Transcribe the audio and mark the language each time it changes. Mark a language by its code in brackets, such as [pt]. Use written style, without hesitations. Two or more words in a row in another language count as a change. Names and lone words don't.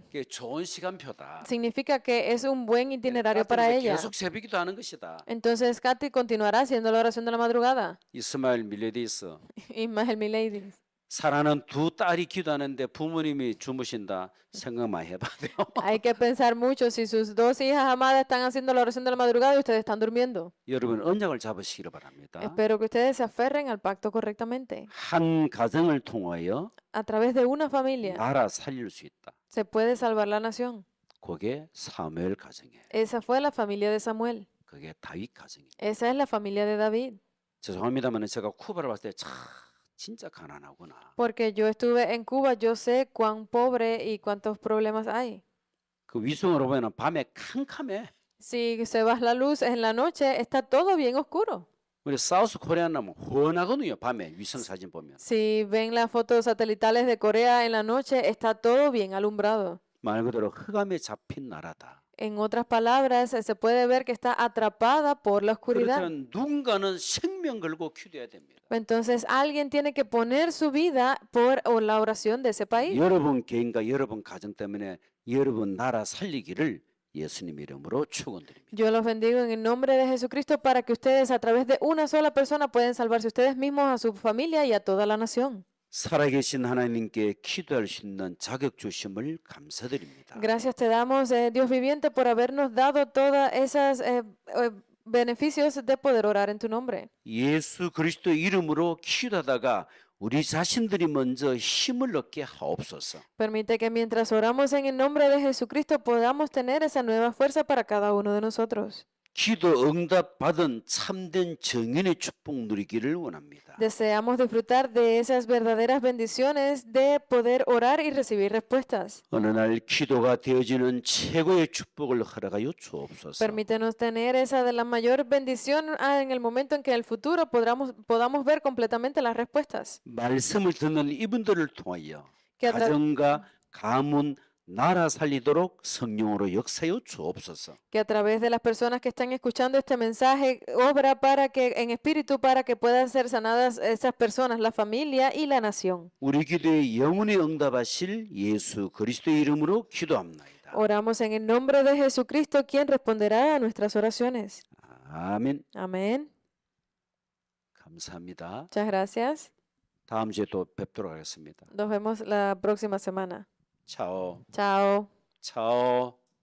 [ko] 그게 좋은 시간표다. [es] Significa que es un buen itinerario para [ko] 까티는 [es] ella. [ko] 계속 새벽기도 하는 것이다. [es] Entonces Katy continuará haciendo la oración de la madrugada. [ko] 이스마엘 밀레디스 [es] Ismael Milady. [ko] 사랑하는 두 딸이 기도하는데 부모님이 주무신다 생각만 해봐도 돼요. [es] Hay que pensar mucho si sus dos hijas amadas están haciendo la oración de la madrugada y ustedes están durmiendo. [ko] 여러분 언약을 잡으시기를 바랍니다. [es] Espero que ustedes se aferren al pacto correctamente. [ko] 한 가정을 통하여 [es] A través de una familia [ko] 나라 살릴 수 있다. [es] se puede salvar la nación. [ko] 그게 사무엘 가정이에요. [es] Esa fue la familia de Samuel. [ko] 그게 다윗 가정이에요. [es] Esa es la familia de David. [ko] 죄송합니다만 제가 쿠바를 봤을 때 진짜 가난하구나. [es] Porque yo estuve en Cuba, yo sé cuán pobre y cuántos problemas hay. [ko] 그 위성으로 보면 밤에 캄캄해. [es] Si se va la luz en la noche, está todo bien oscuro. [ko] 우리 사우스 코리아는 훤하거든요. 밤에 위성 사진 보면. [es] Si ven las fotos satelitales de Corea en la noche, está todo bien alumbrado. [ko] 말 그대로 흑암에 잡힌 나라다. [es] En otras palabras, se puede ver que está atrapada por la oscuridad. [ko] 그렇다면 누군가는 생명 걸고 기도해야 됩니다. [es] Entonces, alguien tiene que poner su vida por la oración de ese país. [ko] 여러분 개인과 여러분 가정 때문에 여러분 나라 살리기를 예수님 이름으로 축원드립니다. [es] Yo los bendigo en el nombre de Jesucristo para que ustedes a través de una sola persona pueden salvarse ustedes mismos, a su familia y a toda la nación. [ko] 살아계신 하나님께 기도할 수 있는 자격 주심을 감사드립니다. [es] Gracias te damos, Dios viviente, por habernos dado todos esos beneficios de poder orar en tu nombre. [ko] 예수 그리스도 이름으로 기도하다가 우리 자신들이 먼저 힘을 얻게 하옵소서. [es] Permite que mientras oramos en el nombre de Jesucristo podamos tener esa nueva fuerza para cada uno de nosotros. [ko] 기도 응답 받은 참된 정인의 축복 누리기를 원합니다. [es] Deseamos disfrutar de esas verdaderas bendiciones de poder orar y recibir respuestas. [ko] 어느 날 기도가 되어지는 최고의 축복을 허락하여 주옵소서. [es] Permítenos tener esa de la mayor bendición en el momento en que en el futuro podamos ver completamente las respuestas. [ko] 말씀을 듣는 이분들을 통하여 [es] Que a tra- [ko] 가정과 가문, 나라 살리도록 성령으로 역사여 주옵소서. [es] que a través de las personas que están escuchando este mensaje, obra para que en espíritu para que puedan ser sanadas esas personas, la familia y la nación. [ko] 우리 기도에 영원히 응답하실 예수 그리스도의 이름으로 기도합나이다. [es] Oramos en el nombre de Jesucristo, quien responderá a nuestras oraciones. [ko] 아멘. [es] Amén. [ko] 감사합니다. [es] Muchas gracias. [ko] 다음 주에 또 뵙도록 하겠습니다. [es] Nos vemos la próxima semana. [ko] 차오. [es] Chao. [ko] 차오.